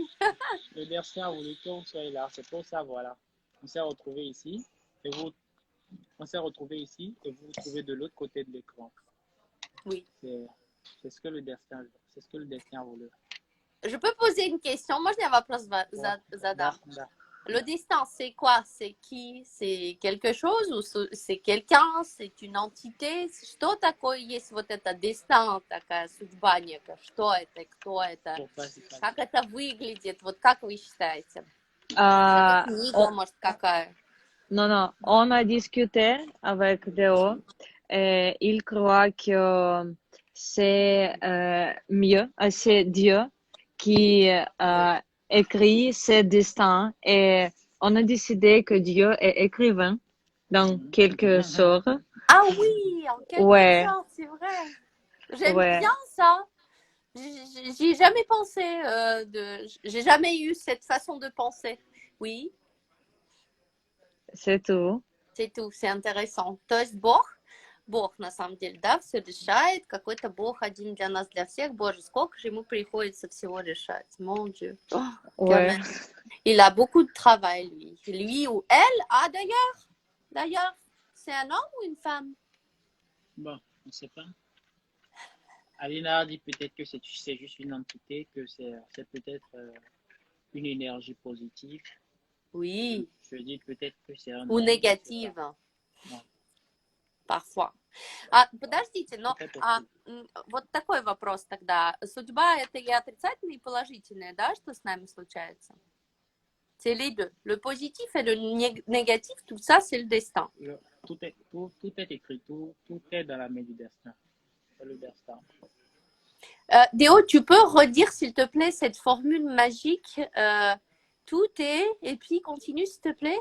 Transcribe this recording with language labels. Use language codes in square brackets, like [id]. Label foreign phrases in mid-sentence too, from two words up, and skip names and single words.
[fr] Le destin a voulu que vous soyez là. C'est pour ça, voilà. On s'est retrouvés ici et vous vous trouvez de l'autre côté de l'écran. Oui. C'est ce que le destin a voulu. Je peux poser une question? [ru] Можно я вопрос задам? Да. [fr] Le destin, c'est quoi? C'est qui? C'est quelque chose ou c'est quelqu'un? C'est une entité? [ru] Что такое есть вот это destin, такая судьба некая? Что это? Кто это? Как это выглядит? Вот как вы считаете? Книга, может, какая? [fr] Non, on a discuté avec Déo et il croit que c'est mieux, c'est Dieu qui écrit ses destins et on a décidé que Dieu est écrivain dans quelque sorte. Ah oui, en quelque sorte, c'est vrai. J'aime bien ça. J'y ai jamais pensé, j'ai jamais eu cette façon de penser. Oui. C'est tout. C'est tout, c'est intéressant. [ru] То есть Бог на самом деле, да, все решает, какой-то Бог один для нас, для всех. Боже, сколько же ему приходится всего решать, [fr] mon Dieu. Ouais. Il a beaucoup de travail, lui ou elle. Ah, d'ailleurs, c'est un homme ou une femme? Bon, on ne sait pas. Alina a dit peut-être que c'est juste une entité, que c'est peut-être une énergie positive. Oui. Je dis peut-être que c'est un ou homme, négative. Non. Parfois. [ru] Подождите, но вот такой вопрос тогда. Судьба — это и отрицательное, и положительное, да, что с нами случается? [fr] C'est les deux. Le positif et le négatif, tout ça, c'est le destin. Tout est écrit, tout est dans la main du destin. C'est le destin. Déo, tu peux redire, s'il te plaît, cette formule magique tout est, et puis continue, s'il te plaît.